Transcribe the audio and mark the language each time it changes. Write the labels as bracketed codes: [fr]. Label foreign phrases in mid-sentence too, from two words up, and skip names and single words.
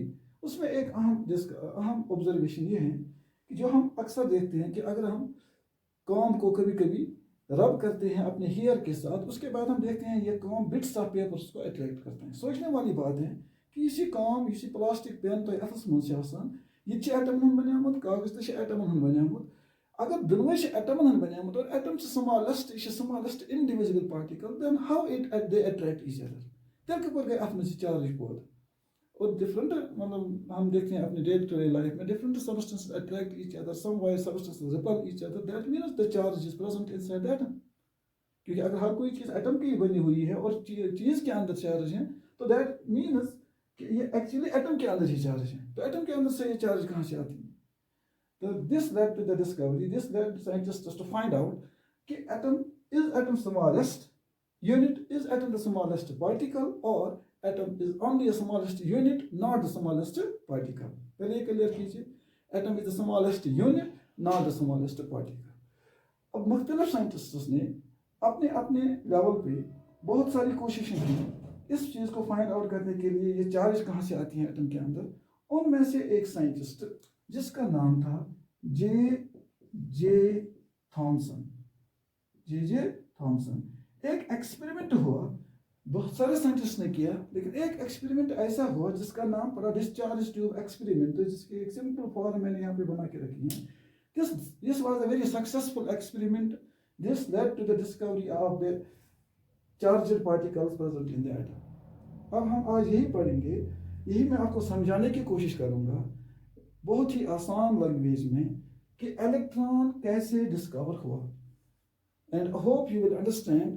[hi] उसमें एक अहम ऑब्जर्वेशन ये है कि जो हम अक्सर देखते हैं कि अगर हम कॉम को कभी कभी रब करते हैं अपने हेयर के साथ, उसके बाद हम देखते हैं ये कॉम [en] bits of papers [hi] को अट्रैक्ट करते हैं। सोचने वाली बात है कि ये कॉम, ये [en] plastic pen [hi] तो [ks] अथस मज यह एटमन बनियामुत, कागज तो एटमन बनियामुत। अगर दोनों एटमन बनियामुत [en] और एटम smallest indivisible particle, then how they attract each other, [ks] तेल कपर गए अत मज चार्ज पौध। [en] और डिफरेंट, [hi] मतलब हम देखते हैं अपने [en] day to day life में, different substances attract each other, some wise substances repel each other, that means the charge is present inside the atom. [hi] क्योंकि अगर हर कोई चीज एटम की बनी हुई है और चीज के अंदर चार्ज है, तो [en] that means [hi] कि ये एक्चुअली एटम के अंदर ही चार्ज है। तो एटम के अंदर से ये चार्ज कहाँ से आती है? [en] तो this led to the discovery, this led scientists to find out कि atom smallest unit, is atom the smallest particle, और atom is only the smallest unit, not the smallest particle। [hi] पहले ये क्लियर कीजिए, [en] atom is the smallest unit, not the smallest particle। [hi] अब मुख्तलिफ साइंटिस्ट्स ने अपने अपने लेवल पे बहुत सारी कोशिशें की इस चीज़ को [en] find out [hi] करने के लिए, ये चार्ज कहाँ से आती है एटम के अंदर। उनमें से एक साइंटिस्ट जिसका नाम था जे थॉमसन, एक एक्सपेरिमेंट हुआ, बहुत सारे साइंटिस्ट ने किया, लेकिन एक एक्सपेरिमेंट ऐसा हुआ जिसका नाम पड़ा [en] discharge tube experiment. [hi] तो जिसकी एक [en] simple form [hi] मैंने यहाँ पे बना के रखी है। [en] This was a very successful experiment. This led to the discovery of the charged particles present in the atom. [hi] अब हम आज यही पढ़ेंगे, यही मैं आपको समझाने की कोशिश करूंगा बहुत ही आसान लैंग्वेज में कि इलेक्ट्रॉन कैसे डिस्कवर हुआ, [en] and hope you will understand.